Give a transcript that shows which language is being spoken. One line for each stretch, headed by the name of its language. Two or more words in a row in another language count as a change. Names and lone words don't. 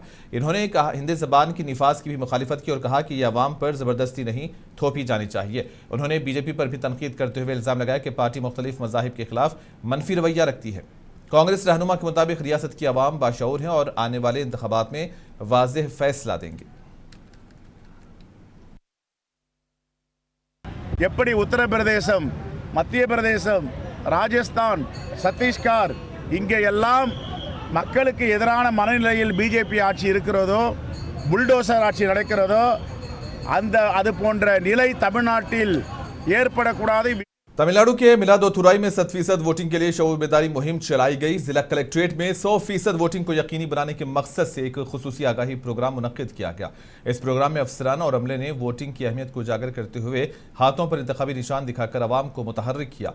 Urdu: انہوں نے کہا ہندی زبان کی نفاذ کی بھی مخالفت کی اور کہا کہ یہ عوام پر زبردستی نہیں تھوپی جانی چاہیے. انہوں نے بی جے پی پر بھی تنقید کرتے ہوئے الزام لگایا کہ پارٹی مختلف مذاہب کے خلاف منفی رویہ رکھتی ہے. کانگریس رہنما کے مطابق ریاست کی عوام باشعور ہے اور آنے والے انتخابات میں واضح فیصلہ دیں گے.
Tamil: எப்படி உத்தரப்பிரதேசம், மத்திய பிரதேசம், ராஜஸ்தான், சத்தீஸ்கர் இங்கே எல்லாம் மக்களுக்கு எதிரான மனநிலையில் பிஜேபி ஆட்சி இருக்கிறதோ, புல்டோசர் ஆட்சி நடக்கிறதோ, அது போன்ற நிலை தமிழ்நாட்டில் ஏற்படக்கூடாது।
Urdu: تمل ناڈو کے میلادوتھورائی میں 100% ووٹنگ کے لیے شعور بیداری مہم چلائی گئی. ضلع کلکٹریٹ میں 100% ووٹنگ کو یقینی بنانے کے مقصد سے ایک خصوصی آگاہی پروگرام منعقد کیا گیا. اس پروگرام میں افسران اور عملے نے ووٹنگ کی اہمیت کو اجاگر کرتے ہوئے ہاتھوں پر انتخابی نشان دکھا کر عوام کو متحرک کیا.